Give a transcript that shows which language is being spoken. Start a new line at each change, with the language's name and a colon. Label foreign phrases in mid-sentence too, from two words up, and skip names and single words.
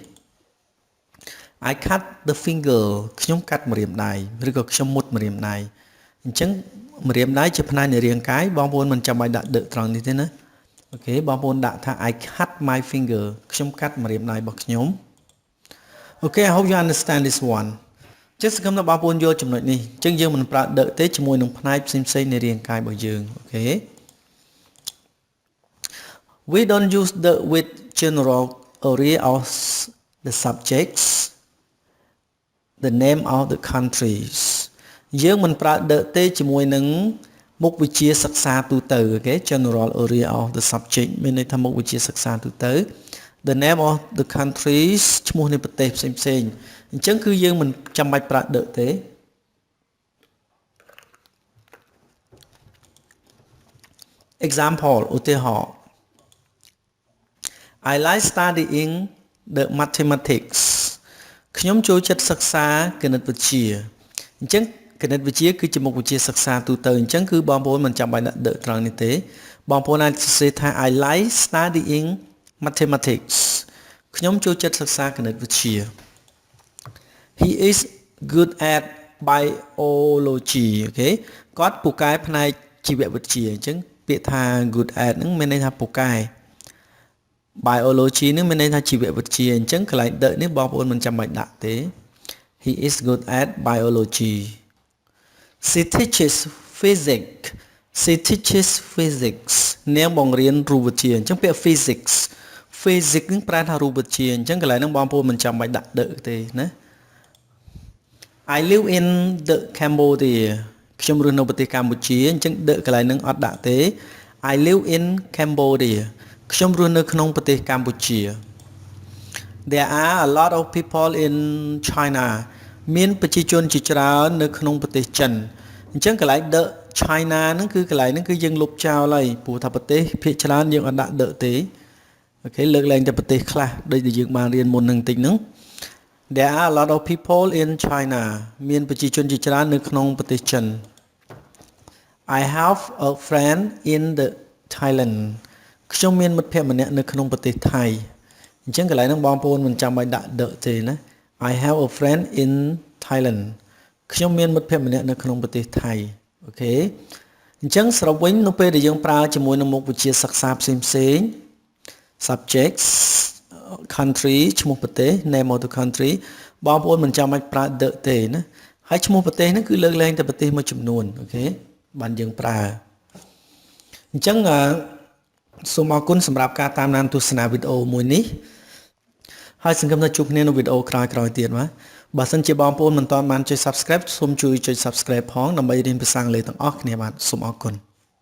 English: I cut the finger
Khmer: ខ្ញុំកាត់ម្រាមដៃឬក៏ខ្ញុំមុតម្រាមដៃអញ្ចឹងម្រាមដៃជាផ្នែកនៃរាងកាយបងប្អូនមិនចាំបាច់ដាក់ដកត្រង់នេះទេណាអូខេបងប្អូនដាក់ថា
English: I cut my finger
Khmer: ខ្ញុំកាត់ម្រាមដៃរបស់ខ្ញុំ
English: Okay I hope you understand this one
Khmer: ចេះសង្ឃឹមថាបងប្អូនយល់ចំណុចនេះអញ្ចឹងយើងមិនប្រើដកទេជាមួយនឹងផ្នែកផ្សេងៗនៃរាងកាយរបស់យើងអូខេ
English: We don't use the with general area of the subjects the name of the countries
Khmer: យើងមិនប្រើដកទេជាមួយនឹងមុខវិជ្ជាសិក្សាទូទៅអូខេ
English: general area of the subject
Khmer: មានន័យថាមុខវិជ្ជាសិក្សាទូទៅ
English: the name of the countries
Khmer: ឈ្មោះនៃប្រទេសផ្សេងៗអញ្ចឹងគឺយើងមិនចាំបាច់ប្រើដកទេ example ឧទាហរណ៍
English: I like studying the mathematics
Khmer: ខ្ញុំចូលចិត្តសិក្សាគណិតវិទ្យាអញ្ចឹងគណិតវិទ្យាគឺជាមុខវិជ្ជា សិក្សាទូទៅអញ្ចឹងគឺបងប្អូនមិនចាំបាច់ដាក់ដកត្រង់នេះទេបងប្អូនអាចសរ សេរថា
English: I like studying mathematics
Khmer: ខ្ញុំចូលចិត្តសិក្សាគណិតវិទ្យា
English: He is good at biology
Khmer: អូខេគាត់ពូកែផ្នែកជីវវិទ្យាអញ្ចឹងពាក្យថា
English: good at
Khmer: ហ្នឹងមានន័យថាពូកែ biology ហ្នឹងមានន័យថាជីវវិទ្យាអញ្ចឹងកន្លែងដកនេះបងប្អូនមិនចាំបាច់ដាក់ទេ
English: He is good at biology She teaches
Khmer: physics នាងបង្រៀនរូបវិទ្យាអញ្ចឹងពាក្យ physics នឹងប្រែថារូបវិទ្យាអញ្ចឹងកន្លែងហ្នឹងបងប្អូនមិនចាំបាច់ដាក់ដកទេណា
English: I live in the Cambodia
Khmer: ខ្ញុំរស់នៅប្រទេសកម្ពុជាអញ្ចឹងដកកន្លែងហ្នឹងអត់ដាក់ទេ
English: I live in Cambodia
Khmer: ខ្ញុំរស់នៅក្នុងប្រទេសកម្ពុជា
English: There are a lot of people in China
Khmer: មានប្រជា ជនជាច្រើននៅក្នុងប្រទេសចិនអញ្ចឹងកន្លែងដក China ហ្នឹងគឺកន្លែងហ្នឹងគឺយើងលុបចោលហើយព្រោះថាប្រទេសភាគច្រើនយើងអត់ដាក់ដកទេអូខេលើកឡើងតែប្រទេសខ្លះដូចដែលយើងបានរៀនមុននឹងតិច ហ្នឹង
English: There are a lot of people in China
Khmer: មានប្រជាជនជាច្រើននៅក្នុងប្រទេសចិន
English: I have a friend in the Thailand
Khmer: ខ្ញុំមានមិត្តភក្តិម្នាក់នៅក្នុងប្រទេសថៃអ ញ្ចឹងកន្លែងហ្នឹងបងប្អូនមិនចាំបាច់ដាក់ដកទេណា
English: I have a friend in Thailand
Khmer: ខ្ញុំមានមិត្តភក្តិម្នាក់នៅក្នុងប្រទេសថៃអូខេ អញ្ចឹងសរុបវិញនៅពេលដែលយើងប្រើជាមួយនឹងមុខវិជ្ជាសិក្សាផ្សេងៗ
English: subjects country
Khmer: ឈ្មោះប្រទេស
English: name of the country
Khmer: បងប្អូនមិនចាំបាច់ប្រើដកទេណាហើយឈ្មោះប្រទេសហ្នឹងគឺលើកលែងតែប្រទេសមួយចំនួនអូខេបានយើងប្រើអញ្ចឹងសូមអរគុណសម្រាប់ការតាមដានទស្សនាវីដេអូមួយនេះហើយសង្ឃឹមថាជួបគ្នានៅវីដេអូក្រោយៗទៀតបាទបើសិនជាបងប្អូនមិនទាន់បានចុច Subscribe សូមជួយចុច Subscribe ផងដើម្បីរៀនភាសាអង់គ្លេសទាំងអស់គ្នាបាទសូមអរគុណ